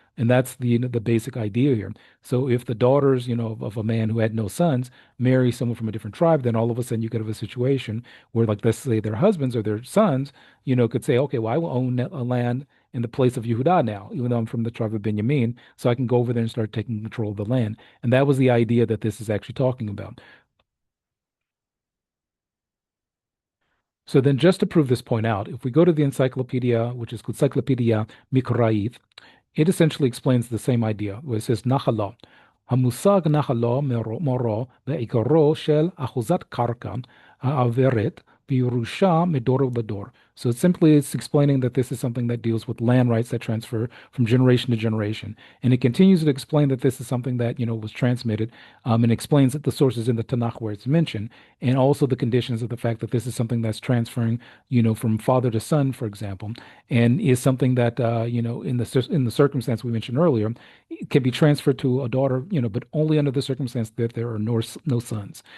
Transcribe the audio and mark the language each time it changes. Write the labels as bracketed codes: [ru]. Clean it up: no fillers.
[en] And that's the basic idea here. So if the daughters, of a man who had no sons marry someone from a different tribe, then all of a sudden you could have a situation where, like, let's say their husbands or their sons, could say, okay, well, I will own a land in the place of Yehuda now, even though I'm from the tribe of Benjamin, so I can go over there and start taking control of the land. And that was the idea that this is actually talking about. So then, just to prove this point out, if we go to the encyclopedia, which is Encyclopedia Mikraith, it essentially explains the same idea, where it says נחלה. [he] המושג נחלה מורו בעיקרו של אחוזת קרקע העוברת בירושה מדור לדור. [en] So it's explaining that this is something that deals with land rights that transfer from generation to generation. And it continues to explain that this is something that, was transmitted, and explains that the sources in the Tanakh where it's mentioned, and also the conditions of the fact that this is something that's transferring, from father to son, for example, and is something that, in the circumstance we mentioned earlier, it can be transferred to a daughter, but only under the circumstance that there are no sons.